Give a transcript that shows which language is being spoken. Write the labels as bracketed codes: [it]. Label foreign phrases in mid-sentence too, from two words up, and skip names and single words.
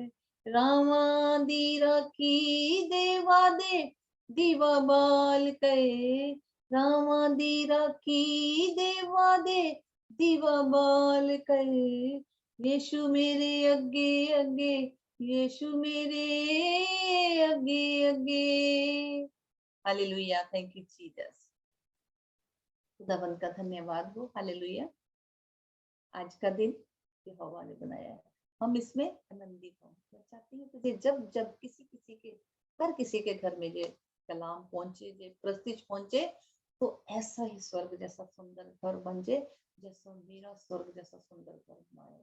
[pa] ਰਾਮਾ ਦੀ ਰਾਖੀ ਦੇਵਾ ਦੇ ਦੀਵਾ ਬਾਲ ਕਹੇ, ਰਾਮਾ ਦੀ ਰਾਖੀ ਦੇਵਾ ਦੇ ਦੀਵਾ ਬਾਲ ਕਹੇ। ਯਿਸੂ ਮੇਰੇ ਅੱਗੇ ਅੱਗੇ, ਯਿਸੂ ਮੇਰੇ ਅੱਗੇ ਅੱਗੇ। [hi] हालेलुया, [en] thank you [hi] जीसस। खुदावंद का धन्यवाद हो। हालेलुया। आज का दिन यहोवा ने बनाया है, हम इसमें आनंदित हों। मैं चाहती हूँ कि जब जब किसी के घर में ये कलाम पहुंचे, ये प्रस्तिज पहुंचे, तो ऐसा ही स्वर्ग जैसा सुंदर घर बन जाए, जैसा मेरा स्वर्ग जैसा सुंदर घर बनाए।